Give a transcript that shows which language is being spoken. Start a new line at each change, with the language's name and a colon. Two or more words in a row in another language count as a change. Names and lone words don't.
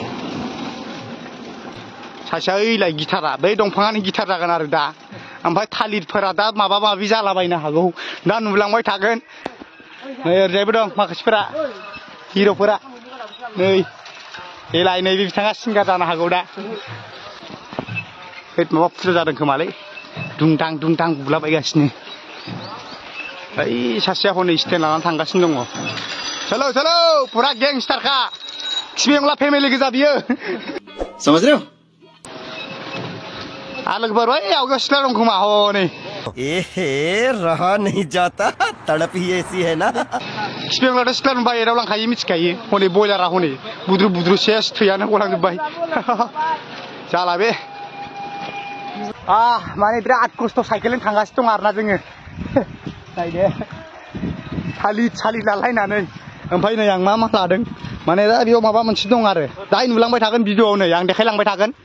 Bodo: सासेया ओइलाय गिटारा बै दंफाङानो गिटार जागोन आरो दा ओमफ्राय थालिरफोरा दा माबा माबि जालाबायनो हागौ दा नुलांबाय थागोन नै ओरैजायबो दं माखासेफोरा हिर'फोरा नै एलाय नैबे बिथाङा सिंगार जानो हागौ दा माबा फुजा जादों खोमालै दुंदां बुलाबायगासिनो ओइ सासेया हनै स्टेन्ड लानानै थांगासिनो दङ
Hindi: चलो चलो
Bodo: पुरा गेंस्टारखा खिफेंला फेमिलि गोजा बियो
Hindi: समझ रहे हो
Bodo: लोगोफोर बै आवगायाव सिख्ला दं खोमा हनै
Hindi: रहा नहीं जाता तड़प ही ऐसी है ना
Bodo: खिफेंलाथ' सिख्ला नुबाय एदावलांखायो मिथिखायो हनै बयलारा हनै बुद्रु सेस थैयानो गलांजोब्बाय जाला बे माने बिराद खस्थ' साइकेलजों थांगासिनो दं आरोना जोङो नायदो थालिर लालायनानै ओमफ्राय नै आं मा लादों माने दा बेयाव माबा मोनसे दं आरो दाहाय नुलांबाय थागोन भिडिअआव नै आं देखायलांबाय थागोन